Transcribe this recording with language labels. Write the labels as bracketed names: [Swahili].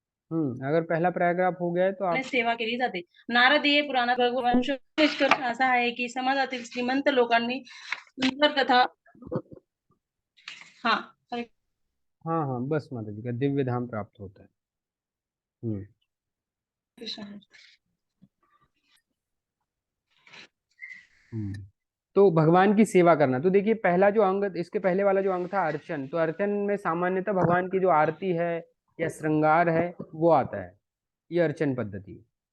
[Hindi] अगर पहला पैराग्राफ हो गया है तो आप [Marathi] सेवा केली जाते. नारदीय पुराणात भगवान निष्कर्ष असा आहे की समाजातील श्रीमंत लोकांनी सुंदर तथा हाँ [Hindi] हाँ हाँ बस माता जी का दिव्य धाम प्राप्त होता है। तो भगवान की सेवा करना, तो देखिए पहला जो अंग, इसके पहले वाला जो अंग था अर्चन, तो अर्चन में सामान्यतः भगवान की जो आरती है या श्रृंगार है वो आता है, ये अर्चन पद्धति।